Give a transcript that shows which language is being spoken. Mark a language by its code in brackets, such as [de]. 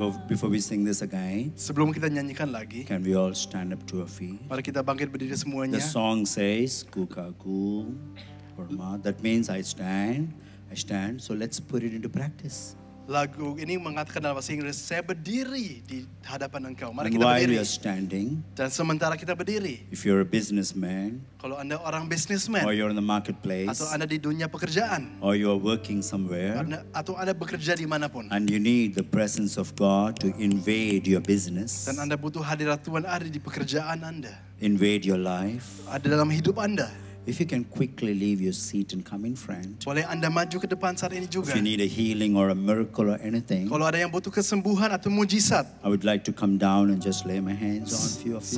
[en] Before we sing this again, [id] Sebelum kita nyanyikan lagi, [en] can we all stand up to our feet? [id] mari kita bangkit berdiri [en] The [id] semuanya. [en] song says, Kukaku, Hormat. That means I stand. So let's put it into practice. [id] Lagu ini mengatakan dalam bahasa Inggris, saya berdiri di hadapan engkau. Mari [en] And [id] kita [en] while [id] berdiri. [en] you're standing, [id] Dan sementara kita berdiri, [en] if you're a businessman, [id] kalau Anda orang [en] or businessman, you're in the marketplace, [id] atau Anda di dunia pekerjaan, [en] or you're working somewhere, [id] atau Anda bekerja dimanapun, [en] and you need the presence of God to invade your business, [id] dan Anda butuh hadirat Tuhan ada di pekerjaan Anda, [en] invade your life, [id] ada dalam hidup Anda, [en] if you can quickly leave your seat and come in front. [id] Boleh Anda maju ke depan saat ini juga. [en] If you need a healing or a miracle or anything, [id] Kalau ada yang butuh kesembuhan atau mujizat, [en] I would like to come down and just lay my hands on a few of you.